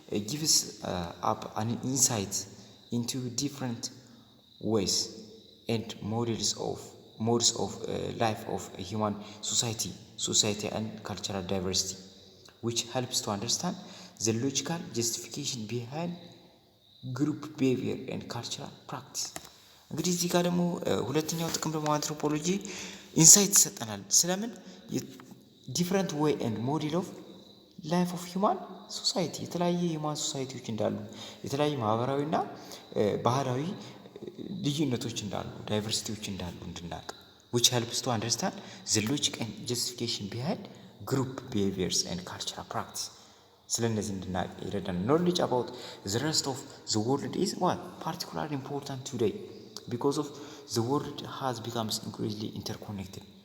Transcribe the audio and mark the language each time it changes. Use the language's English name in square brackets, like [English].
[English] gives up an insight into different ways and models of life of a human society. society and cultural diversity, which helps to understand the logical justification behind group behavior and cultural practice. [Amharic] እንግዲህ እዚህ ጋር ደግሞ ሁለተኛው ጥቅም ደግሞ አንትሮፖሎጂ ኢንሳይት ይሰጠናል ስለምን [English] ዲፍረንት ዌይ ኤንድ ሞዴል ኦፍ ላይፍ ኦፍ ሂውማን ሶሳይቲ [Amharic] የተለያየ ሂውማን ሶሳይቲዎች እንዳሉ የተለያየ ማህበራዊና ባህላዊ ልዩነቶች እንዳሉ ዳይቨርሲቲዎች እንዳሉ እንድናውቅ [English] which helps to understand the logic and justification behind group behaviors and cultural practice. [Amharic] ስለነዚህ እንድናውቅ ይረዳናል። [English] knowledge about the rest of the world is what particularly important today because of the world has become increasingly interconnected.